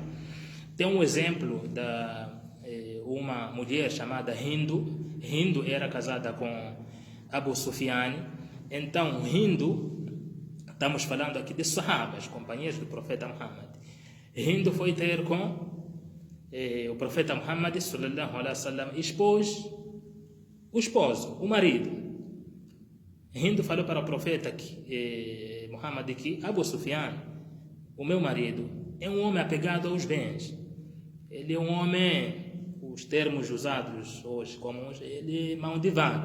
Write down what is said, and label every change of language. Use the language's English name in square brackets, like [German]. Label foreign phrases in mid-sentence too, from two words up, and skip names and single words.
[Portuguese] Tem um exemplo de uma mulher chamada Hindu. Hindu era casada com Abu Sufyan. Então, Hindu, estamos falando aqui de sahabas, companheiros do profeta Muhammad. Hindu foi ter com o profeta Muhammad [Arabic] صلى الله عليه وسلم, [Portuguese] expôs o esposo, o marido. Hindu falou para o profeta Muhammad que Abu Sufyan, o meu marido, é um homem apegado aos bens. Ele é um homem, os termos usados hoje comuns, ele é mão de vaca.